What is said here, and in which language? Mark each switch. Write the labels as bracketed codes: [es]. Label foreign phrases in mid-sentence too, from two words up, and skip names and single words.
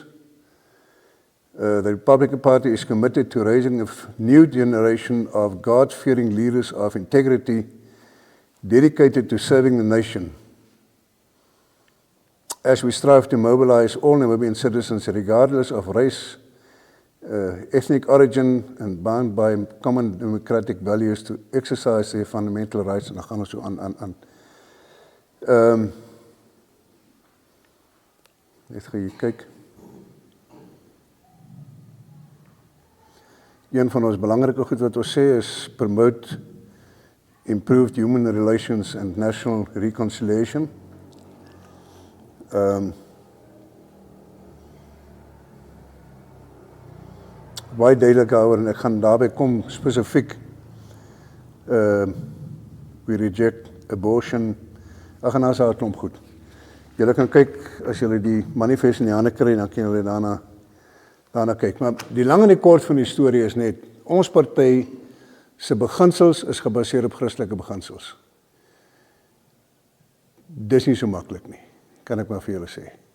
[en] The Republican Party is committed to raising a new generation of God-fearing leaders of integrity dedicated to serving the nation. As we strive to mobilize all Namibian citizens regardless of race, ethnic origin, and bound by common democratic values to exercise their fundamental rights, [af] en dan gaan ons so aan. Net gaan jy kyk. Een van ons belangrike goed wat ons sê is [en] promote improved human relations and national reconciliation. [af] Baie duidelik daaroor, en ek gaan daarby kom spesifiek, [en] we reject abortion, [af] ek gaan daar 'n klomp goed. Julle kan kyk, as julle die manifest in die hande kry, dan kan julle daarna kyk. Maar die lang en die kort van die storie is net, ons party se beginsels is gebaseer op Christelike beginsels. Dis nie so maklik nie, kan ek maar vir julle sê.